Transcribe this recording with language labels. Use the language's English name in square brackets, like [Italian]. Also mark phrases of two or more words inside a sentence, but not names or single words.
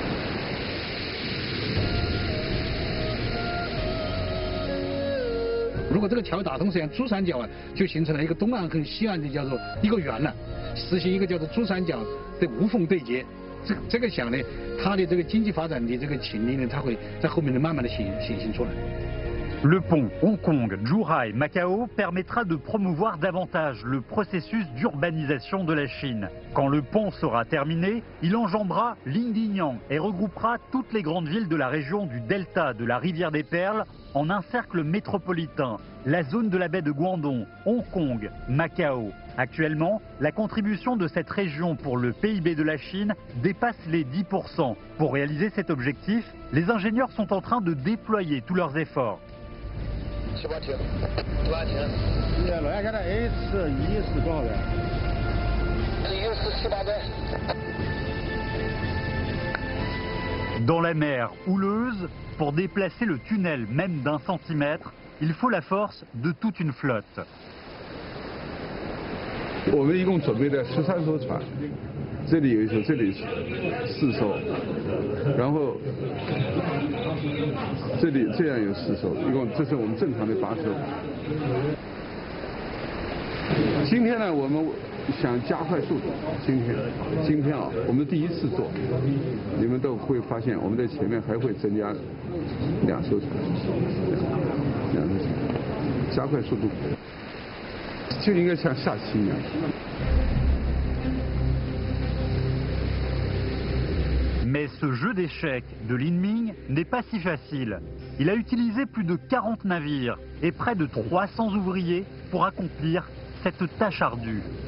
[Chinese] 如果这个桥打通，实际上珠三角啊就形成了一个东岸和西岸的叫做一个圆了，实行一个叫做珠三角的无缝对接。这个想呢，它的这个经济发展的这个潜力呢，它会在后面的慢慢的显现出来。 [French] Le pont Hong Kong-Zhuhai-Macao permettra de promouvoir davantage le processus d'urbanisation de la Chine. Quand le pont sera terminé, il enjambera Lindinyang et regroupera toutes les grandes villes de la région du delta de la rivière des Perles en un cercle métropolitain, la zone de la baie de Guangdong, Hong Kong, Macao. Actuellement, la contribution de cette région pour le PIB de la Chine dépasse les 10%. Pour réaliser cet objectif, les ingénieurs sont en train de déployer tous leurs efforts. [Chinese] 18 停，18停。老家现在 A41是多少吨？147、8吨。 [French] Dans la mer houleuse, pour déplacer le tunnel même d'1 centimètre, il faut la force de toute une flotte. [Chinese] 我们一共准备了13艘船，这里有一艘，这里4艘，然后这里这样有4艘，一共这是我们正常的8艘。今天呢，我们想加快速度。今天啊，我们第一次做，你们都会发现我们在前面还会增加2艘船，2艘船，加快速度。就应该像下棋一样。 [French] Mais ce jeu d'échecs de Lin Ming n'est pas si facile. Il a utilisé plus de 40 navires et près de 300 ouvriers pour accomplir cette tâche ardue.